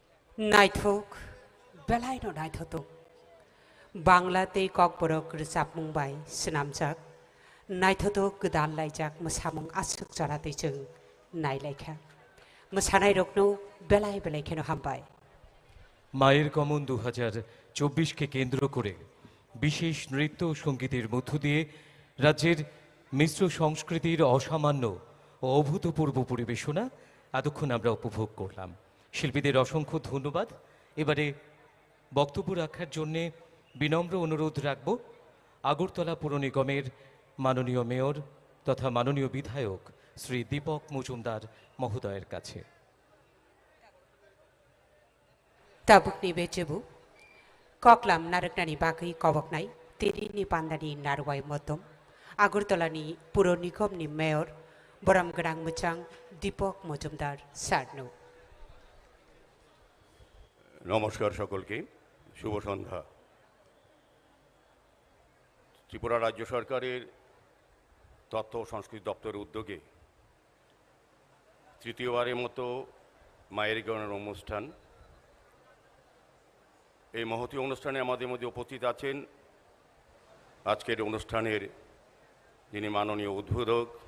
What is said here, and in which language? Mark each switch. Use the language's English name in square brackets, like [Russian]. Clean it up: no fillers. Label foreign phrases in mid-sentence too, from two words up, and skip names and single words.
[Kok Borok] नायथक बेलायनो नायथ'थक बांलाते ककबरक रोजाबमुंबाय सोनामजाक नायथ'थक गोदान लायजाक मोसामुं आसुक जारादै जों नायलायखा मोसानाय रकनो बेलाय बेलायखेनो हामबाय। [Bangla] মায়ের গমন 2024কে কেন্দ্র করে বিশেষ নৃত্য ও সঙ্গীতের মধ্য দিয়ে রাজ্যের মিশ্র সংস্কৃতির অসামান্য ও অভূতপূর্ব পরিবেশনা এতক্ষণ আমরা উপভোগ করলাম। শিল্পীদের অসংখ্য ধন্যবাদ। এবারে বক্তব্য রাখার জন্যে বিনম্র অনুরোধ রাখব আগরতলা পুর নিগমের মাননীয় মেয়র তথা মাননীয় বিধায়ক শ্রী দীপক মজুমদার মহোদয়ের কাছে। [Kok Borok] ताबुकनि बे जेबु कक्लाम नारकनानि बागै कबकनाय तेरिनि पान्दानि नारवाय मदम आगरतलानि पुर निगमनि मेयर बराम गोनां मोजां दीपक मजुमदार सारनो। [Bangla] নমস্কার সকলকে, শুভ সন্ধ্যা। ত্রিপুরা রাজ্য সরকারের তথ্য ও সংস্কৃতি দপ্তরের উদ্যোগে তৃতীয়বারের মতো মায়ের গণের অনুষ্ঠান, এই মহতী অনুষ্ঠানে আমাদের মধ্যে উপস্থিত আছেন আজকের অনুষ্ঠানের যিনি মাননীয় উদ্বোধক